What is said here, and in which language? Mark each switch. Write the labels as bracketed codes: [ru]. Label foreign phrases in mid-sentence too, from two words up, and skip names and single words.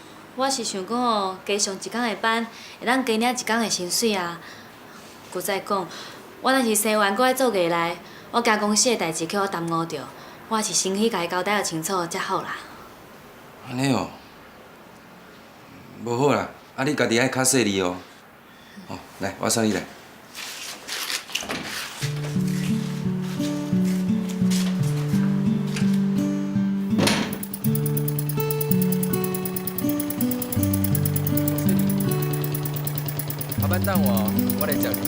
[nan] 我是想讲哦，加上一工的班，会当加领一工的薪水啊。佮再讲，我若是生完搁爱做艺来，我惊公司的代志叫我耽误着，我也是先去甲伊交代个清楚才好啦。安尼哦，无好啦，啊你家己爱较细腻哦。哦，来，我送你来。下班等我来接你。